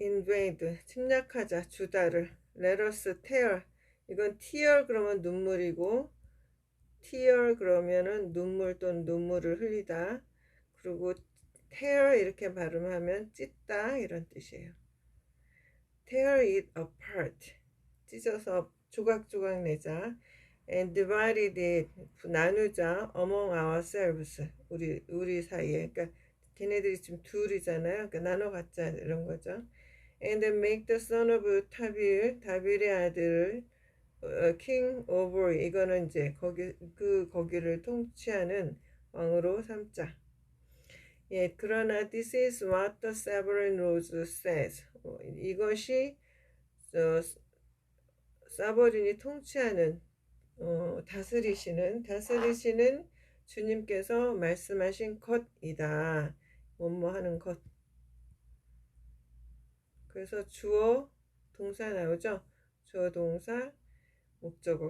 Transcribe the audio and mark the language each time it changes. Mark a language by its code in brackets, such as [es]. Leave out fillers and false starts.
[ko] invade, 침략하자, 주다를 Let us tear, 이건 tear 그러면 눈물이고 tear 그러면은 눈물 또는 눈물을 흘리다. 그리고 tear 이렇게 발음하면 찢다 이런 뜻이에요. tear it apart, 찢어서 조각조각 내자. [en] and divided it, 나누자. [ko] among ourselves, 우리 사이에. 그러니까 걔네들이 지금 둘이잖아요. 그러니까 나눠 갖자 이런 거죠. and make the son of 다빌의 아들 king over, 이거는 이제 거기를 통치하는 왕으로 삼자. [en] 예, 그러나 this is what the sovereign rules says. [ko] 이것이 사버린이 통치하는 다스리시는 주님께서 말씀하신 것이다. 뭐뭐 하는 것. 그래서 주어 동사 나오죠. 주어 동사 목적어.